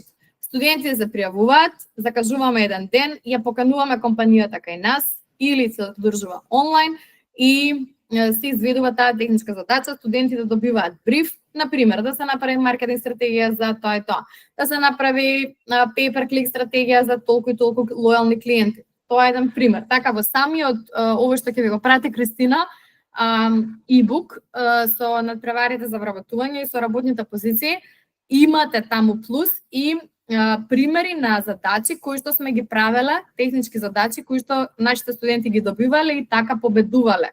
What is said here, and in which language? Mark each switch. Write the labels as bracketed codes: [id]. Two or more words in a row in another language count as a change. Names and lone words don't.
[mk] Студентите се пријавуваат, закажуваме еден ден, ја покануваме компанијата кај нас или се одржува онлайн и се изведува таа техничка задача, студентите добиваат бриф, например, да се направи маркетинг стратегија за тоа и тоа, да се направи pay-per-click стратегија за толку и толку лојални клиенти. Тоа е еден пример. Така, во самиот, ово што ќе ви го прати Кристина, e-book со надпреварите за вработување и со работните позиции, имате таму плюс и примери на задачи кои што сме ги правеле, технички задачи кои што нашите студенти ги добивале и така победувале.